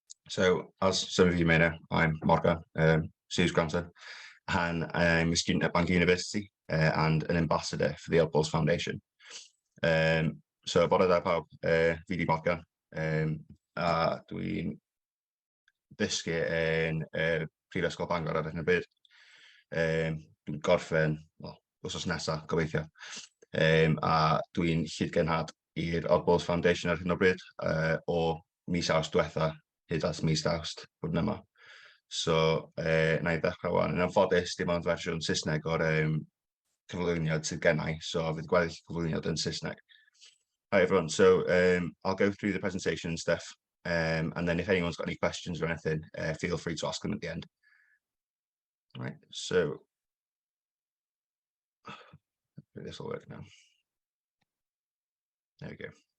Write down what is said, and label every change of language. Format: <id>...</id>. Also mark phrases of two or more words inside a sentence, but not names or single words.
<en>So, as some of you may know, I'm Morgan, Sue's grandson, and I'm a student at Bangor University and an ambassador for the OddBalls Foundation. So,</en> <cy>bore da pawb, fi di Morgan, a dwi'n dysgu yn Prifysgol Bangor ar hyn o bryd. Dwi'n gorffen, wel, wsos nesaf, gobeithio. A dwi'n llydgenhad i'r OddBalls Foundation ar hyn o bryd o mis Awst diwetha hyd at mis Awst blwyddyn yma. So, na i ddechrau wan. Yn anffodus, dim ond fersiwn Saesneg o'r cyflwyniad sydd gennau, so fydd gweddill cyflwyniad yn Saesneg.</cy> <en>Hi everyone, so I'll go through the presentation and stuff, and then if anyone's got any questions or anything, feel free to ask them at the end. All right, so this will work now. There we go.</en>